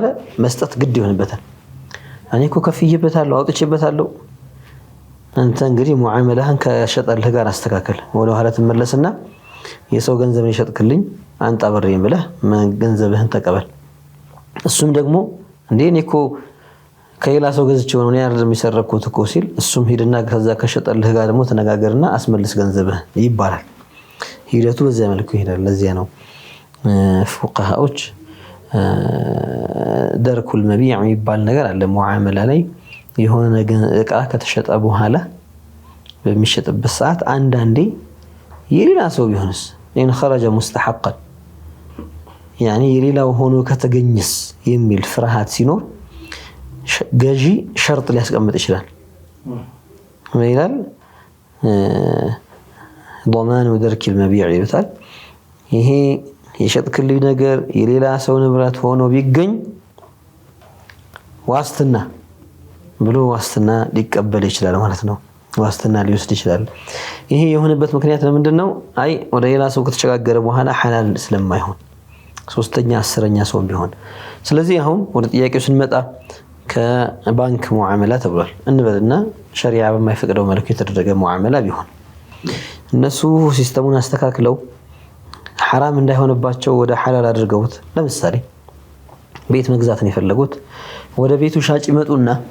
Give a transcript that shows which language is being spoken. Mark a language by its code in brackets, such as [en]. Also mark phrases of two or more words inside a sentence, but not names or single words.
[am] መስጠት ግድ ይሆንበታል እኔ እኮ ከፍዬበታለሁ አውጥቼበታለሁ አንተ እንግዲህ ሙዓመላህን ከሸጠልህ ጋር አስተካከል ወደ ኋላ ተመለስና የሰው ገንዘብ ይሸጥክልኝ አንተ አብሬም ብለህ ገንዘብህን ተቀበል እሱም ደግሞ እንዴ እኔ እኮ ከሌላ ሰው ገዝቼው ነው ያርም ይሰረኩት እኮ ሲል እሱም ሄድና ከዛ ከሸጠልህ ጋር ደግሞ ተነጋገርና አስመልስ ገንዘብህ ይባላል ሂደቱ በዚያ መልኩ ይሄዳል ለዚያ ነው ፉቃሃዎች [ar] درك المبيع [am] የሚባል ነገር አለ ሙዓመላ ላይ የሆነ እቃ ከተሸጠ በኋላ በሚሸጥበት ሰዓት አንዳንዴ የሌላ ሰው ቢሆንስ [ar] إن خرج مستحقا [am] ያኒ የሌላው ሆኖ ከተገኘስ የሚል ፍርሃት ሲኖር ገዢ ሸርጥ ሊያስቀምጥ ይችላል ምን ይላል [ar] ضمان ودرك المبيع [am] ይሉታል ይሄ የሸጥክልኝ ነገር የሌላ ሰው ንብረት ሆኖ ቢገኝ ዋስትና ብሎ ዋስትና ሊቀበል ይችላል ማለት ነው ዋስትና ሊወስድ ይችላል ይሄ የሆነበት ምክንያት ለምንድነው አይ ወደ ሌላ ሰው ከተሸጋገረ በኋላ ሐላል ስለማይሆን ሶስተኛ አስረኛ ሰው ቢሆን ስለዚህ አሁን ወደ ጥያቄው ስንመጣ ከባንክ ሙዓመላ ተብሏል እንበልና ሸሪዓ በማይፈቅደው መልኩ የተደረገ ሙዓመላ ቢሆን እነሱ ሲስተሙን አስተካክለው حرام እንዳይሆንባቸው ወደ ሐላል አድርገውት ለምሳሌ ቤት መግዛት ነው የፈለጉት ወደ ቤቱ ሻጭ ይመጡና